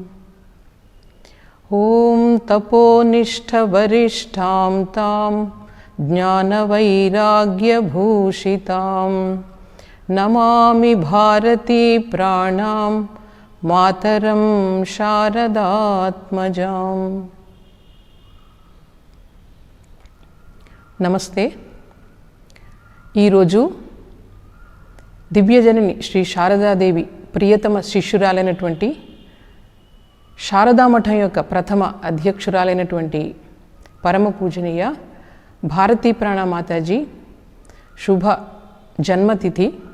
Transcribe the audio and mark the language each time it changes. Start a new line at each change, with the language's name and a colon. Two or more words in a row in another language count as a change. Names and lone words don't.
Sanskrit: ॐ तपोनिष्ठवरिष्ठां तां ज्ञानवैराग्यभूषितां नमामि भारती प्राणां मातरं शारदात्मजाम्।
Telugu: నమస్తే. ఈరోజు దివ్యజనని శ్రీ శారదాదేవి ప్రియతమ శిష్యురాలైనటువంటి శారదామఠం యొక్క ప్రథమ అధ్యక్షురాలైనటువంటి పరమ పూజనీయ భారతీ ప్రాణమాతాజీ శుభ జన్మతిథి.